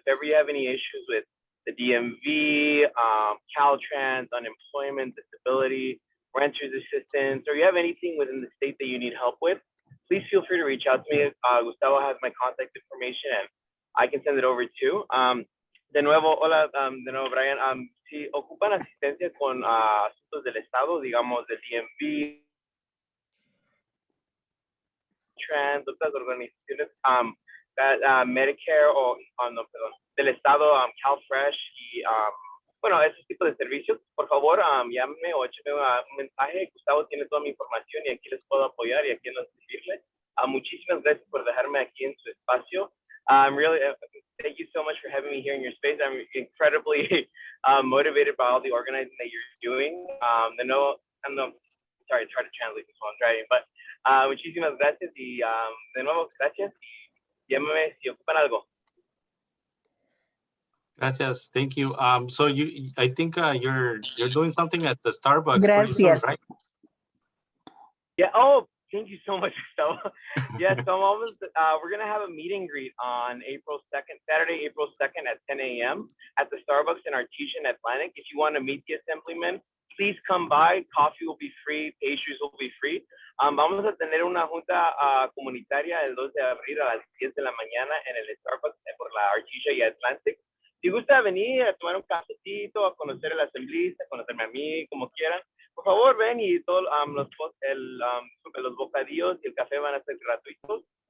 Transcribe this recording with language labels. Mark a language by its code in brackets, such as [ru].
[en] If ever you have any issues with the DMV, Caltrans, unemployment, disability, renters assistance, or you have anything within the state that you need help with, please feel free to reach out to me. Gustavo has my contact information and I can send it over too. [es] De nuevo, hola, de nuevo, Brian. Si ocupan asistencia con asuntos del Estado, digamos, del DMV, Trans, otras organizaciones, Medicare del Estado, CalFresh y, bueno, esos tipos de servicios, por favor, llámenme o échenme un mensaje. Gustavo tiene toda mi información y aquí les puedo apoyar y aquí nos servirles. Muchísimas gracias por dejarme aquí en su espacio. [en] Really, thank you so much for having me here in your space. I'm incredibly motivated by all the organizing that you're doing. Sorry, it's hard to translate this while I'm driving, but [es] muchísimas gracias y de nuevo, gracias y llámame si ocupan algo. Gracias, [en] thank you. So I think you're doing something at the Starbucks pretty soon, [es] Gracias. [en] right? Yeah. Oh, thank you so much, Gustavo. Yes. So I'm almost. We're gonna have a meet and greet on April 2nd, Saturday, April 2nd at 10 a.m. at the Starbucks in Artesia and Atlantic. If you want to meet the assemblyman, please come by. Coffee will be free. Pastries will be free. [es] Vamos a tener una junta comunitaria el 2 de abril a las 10 de la mañana en el Starbucks por la Artesia y Atlantic. Si gusta venir a tomar un cafecito, a conocer el assemblista, a conocerme a mí, como quieran, por favor ven y todos los bocadillos y el café van a ser gratuitos.